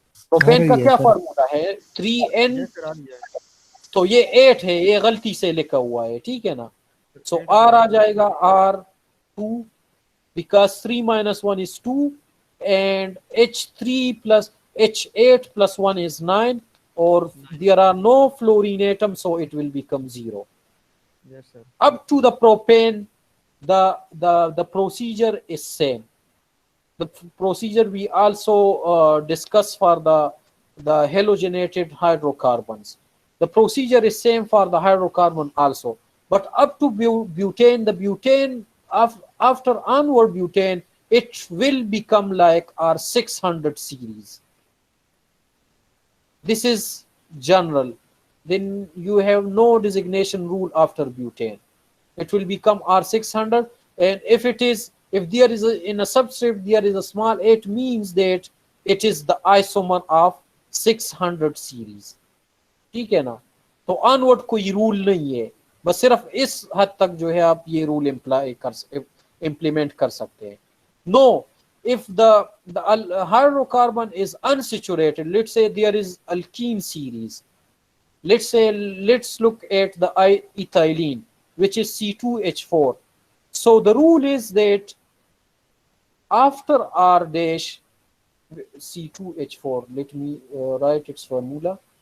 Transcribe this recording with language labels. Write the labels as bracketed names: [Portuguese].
[Hindi] Propane का क्या formula है? 3n, तो ये 8 है, ये गलती से लिखा हुआ है, ठीक है ना। सो R आ जाएगा R2, [English] because 3 minus 1 is 2, and H3 plus H8 plus 1 is 9, or there are no fluorine atoms, so it will become 0. Yes, sir. Up to the propane, the procedure is same. The procedure we also discuss for the halogenated hydrocarbons. The procedure is same for the hydrocarbon also. But up to butane, the butane, after onward butane, it will become like our 600 series. This is general. Then you have no designation rule after butane. It will become R600, and if there is in a subscript there is a small 8, means that it is the isomer of 600 series. [Hindi] ठीक है ना? तो onward कोई rule नहीं है, बस सिर्फ इस हद तक जो है आप ये रूल implement कर सकते हैं. [English] No, if the hydrocarbon is unsaturated, let's say there is alkene series. Let's look at the ethylene, which is C2H4. So the rule is that after R dash C2H4, let me write its formula.